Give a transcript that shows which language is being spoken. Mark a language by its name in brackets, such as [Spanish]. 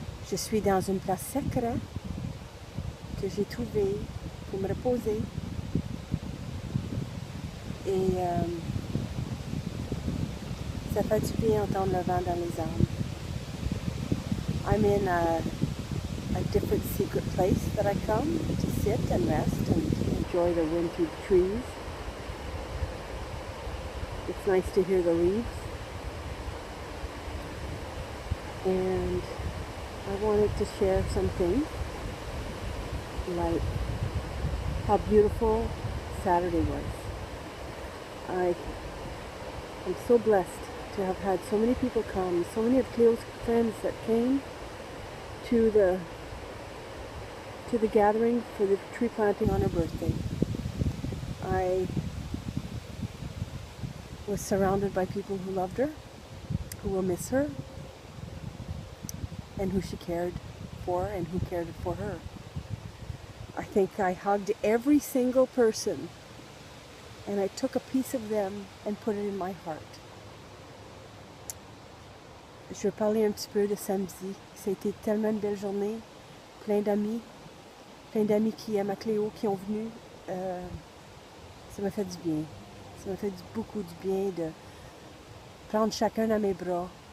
[French] Je suis dans une place secrète que j'ai trouvée pour me reposer. Et ça fait du bien entendre le vent dans les arbres. [English] I'm in a different secret place that I come to sit and rest and enjoy the wind through the trees. It's nice to hear the leaves. And I wanted to share something like how beautiful Saturday was. I'm so blessed to have had so many people come, so many of Cleo's friends that came to the gathering for the tree planting on her birthday. I was surrounded by people who loved her, who will miss her, and who she cared for and who cared for her. I think I hugged every single person, and I took a piece of them and put it in my heart. [French] Je vais parler un petit peu de samedi. Ça a été tellement une belle journée, plein d'amis qui aiment à Cléo, qui ont venu. Ça m'a fait du bien. Ça m'a fait beaucoup du bien de prendre chacun dans mes bras.